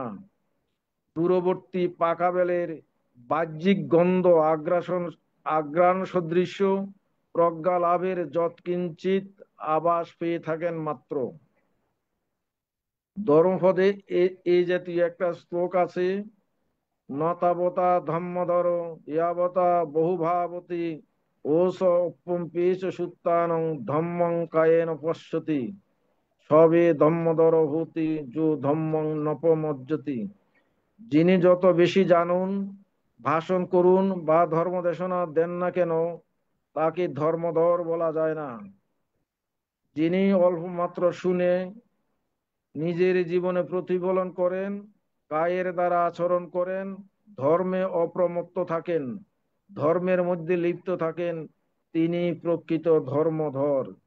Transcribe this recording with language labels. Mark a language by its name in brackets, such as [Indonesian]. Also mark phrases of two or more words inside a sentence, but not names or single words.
[Bangla] দূরবর্তী পাকা বেলের বাহ্যিক গন্ধ আঘ্রাণ সদৃশ্য প্রজ্ঞা লাভের যৎকিঞ্চিত আভাস পেয়ে থাকেন মাত্র। ধর্মপদে এই জাতীয় একটা শ্লোক আছে, [Pali] নতাবতা ধম্মধর ইয়াবতা বহুভাবতী ওস অপ্যম্পেশ সুত্তানং ধম্মং কায়েন পশ্যতি সবে ধম্মধর হতি যো ধম্মং নপমজ্জতি। [Bangla] যিনি যত বেশি জানুন, ভাষণ করুন বা ধর্ম দেশনা দেন না কেন, তাকে ধর্মধর বলা যায় না। যিনি অল্প মাত্র শুনে নিজের জীবনে প্রতিফলন করেন, কায়ের দ্বারা আচরণ করেন, ধর্মে অপ্রমত্ত থাকেন, ধর্মের মধ্যে লিপ্ত থাকেন, তিনি প্রকৃত ধর্মধর।